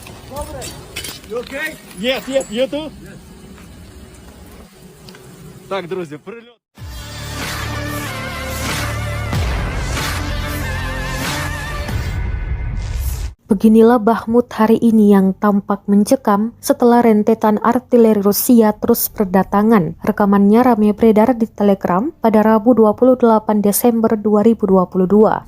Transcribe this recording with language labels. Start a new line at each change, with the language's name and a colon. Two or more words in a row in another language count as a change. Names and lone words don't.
English: You okay? Yes, yes, you too.
Ukrainian: Так, друзі, прильот.
Indonesian: Beginilah Bakhmut hari ini yang tampak mencekam setelah rentetan artileri Rusia terus berdatangan. Rekamannya ramai beredar di Telegram pada Rabu 28 Desember 2022.